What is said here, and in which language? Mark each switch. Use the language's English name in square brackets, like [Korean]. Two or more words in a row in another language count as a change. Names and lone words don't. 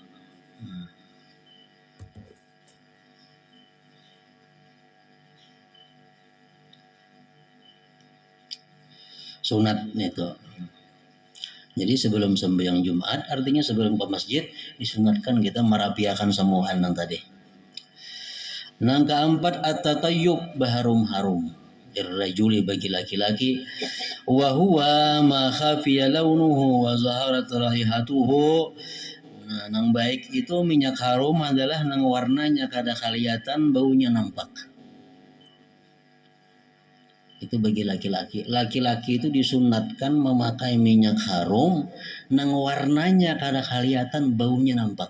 [Banjar] Sunat itu. Jadi sebelum sembahyang Jumat, artinya sebelum ke masjid, disunatkan kita merapiakan semuaan yang tadi. Nang keempat at-tatayyub, berharum-harum. Irrajuli bagi laki-laki, [Arabic] wa huwa ma khafiya launuhu wa zaharat raihatuhu. [Banjar] Nah, nang baik itu minyak harum adalah nang warnanya kada kelihatan, baunya nampak. Itu bagi laki-laki. Laki-laki itu disunatkan memakai minyak harum nang warnanya kada kelihatan, baunya nampak.